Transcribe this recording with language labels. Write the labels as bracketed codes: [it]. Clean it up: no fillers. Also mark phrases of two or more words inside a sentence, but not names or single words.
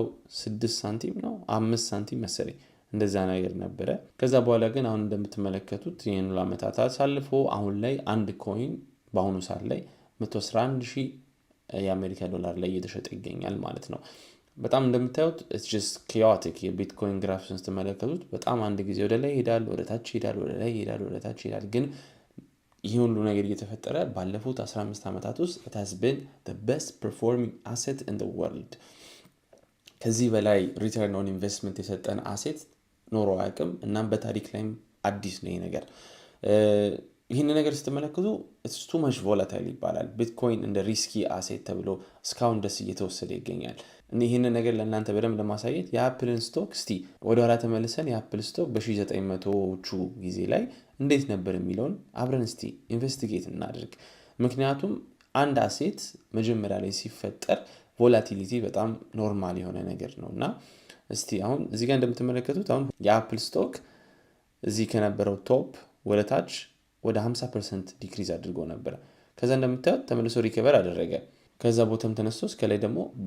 [am] 6 ሳንቲም ነው 5 ሳንቲም መሰለኝ እንደዛ ነገር ነበረ። ከዛ በኋላ ግን አሁን እንደምትመለከቱት ይህን ዓመታት አሳልፎ አሁን ላይ አንድ ኮይን በአሁኑ ሰዓት ላይ $111,000 የአሜሪካ ዶላር ላይ እየተሸጠ ይገኛል ማለት ነው። በጣም እንደምታዩት [en] it's just chaotic [am] የቢትኮይን ግራፍን ስትመለከቱት በጣም አንድ ጊዜ ወደ ላይ ይሄዳል፣ ወደ ታች ይሄዳል፣ ወደ ላይ ይሄዳል፣ ወደ ታች ይሄዳል። ግን ይህ ሁሉ ነገር እየተፈጠረ ባለፉት 15 ዓመታት ውስጥ [en] it has been the best performing asset in the world። [am] ከዚህ በላይ [en] return on investment [am] የሰጠን አሴት ኖሮ አያውቅም። እናም በታሪክ ላይም አዲስ ነው ይሄ ነገር። ይህን ነገር ስትመለከቱ [en] it's too much volatile [am] ይባላል። ቢትኮይን እንደ [en] risky asset [am] ተብሎ እስካሁን ድረስ እየተወሰደ ይገኛል። ይህን ነገር ለእናንተ በደንብ ለማሳየት የአፕልን ስቶክ እስቲ ወደ ኋላ ተመልሰን የአፕል ስቶክ በ1900ዎቹ ጊዜ ላይ እንዴት ነበር የሚለውን አብረን እስቲ ኢንቨስቲጌት እናድርግ። ምክንያቱም አንድ አሴት መጀመሪያ ላይ ሲፈጠር ቮላቲሊቲ በጣም ኖርማል የሆነ ነገር ነው እና እስቲ አሁን እዚህ ጋር እንደምትመለከቱት አሁን የአፕል ስቶክ እዚህ ከነበረው ቶፕ ወደ ታች ወደ 50% ዲክሪዝ አድርጎ ነበር። ከዛ እንደምታዩት ተመልሶ ሪከቨር አደረገ። ከዛ ቦታም ተነስቶ እስከ ላይ ደግሞ